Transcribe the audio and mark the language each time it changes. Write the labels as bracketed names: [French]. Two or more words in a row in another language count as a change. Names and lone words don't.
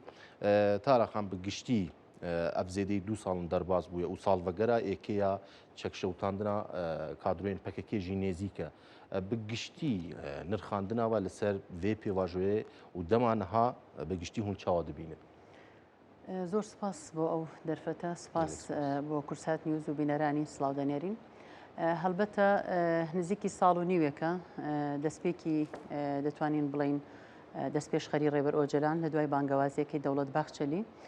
[Kurdish] Taraxan bi giştî ev zêdeyî 2 salin derbas bûye û salvegera êkeya çekşewtandina kadroyên PKK jî nêzik e. Bi giştî nirxandina we li ser vê pêvajoyê û dema niha bi giştî hûn çawa dibînin. [Central Kurdish] زۆر سپاس بۆ ئەو دەرفەتە سپاس بۆ کورسات نیوز و بینەرانی سڵاو دەنێرین هەڵبەتە نزیکی ساڵ و نیوێکە دەستپێکی دەتوانین بڵین دەستپێشخەری ڕێبەر ئۆجەلان لە دوای بانگەوازیەکەی دەوڵەت باخچەلی